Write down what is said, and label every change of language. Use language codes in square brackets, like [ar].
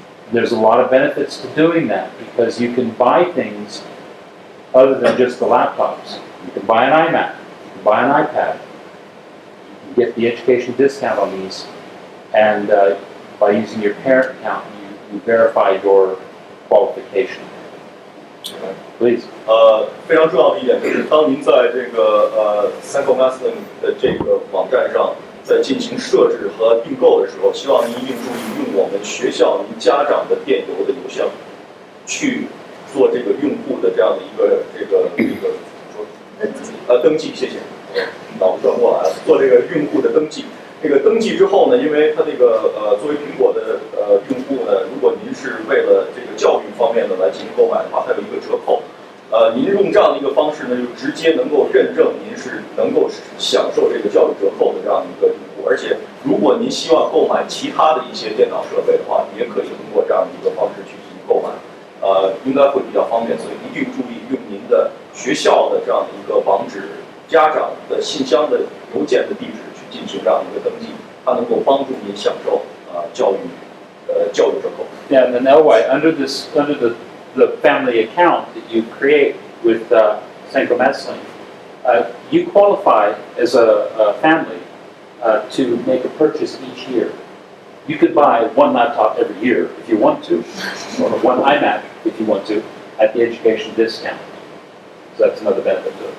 [en] There's a lot of benefits to doing that because you can buy things other than just the laptops. You can buy an iMac, you can buy an iPad, you can get the education discount on these, and by using your parent account, you verify your qualification. Please. [zh] 非常重要的一点就是，当您在这个Central Massling 的这个网站上在进行设置和订购的时候，希望您一定注意用我们学校您家长的电邮的邮箱去做这个用户的这样的一个登记，谢谢，脑子转过来了，做这个用户的登记。这个登记之后呢，因为它这个作为苹果的用户呢，如果您是为了这个教育方面的来进行购买的话，它有一个折扣。您用这样的一个方式呢，就直接能够认证您是能够享受这个教育折扣的这样的一个用户。而且，如果您希望购买其他的一些电脑设备的话，也可以通过这样的一个方式去进行购买。应该会比较方便，所以一定注意用您的学校的这样的一个网址、家长的信箱的邮件的地址去进行这样的一个登记，它能够帮助您享受教育折扣。 [en] Yeah, and then under the family account that you create with Senko Massling, you qualify as a family to make a purchase each year. You could buy one laptop every year if you want to, or one iMac if you want to, at the education discount. So that's another benefit to it.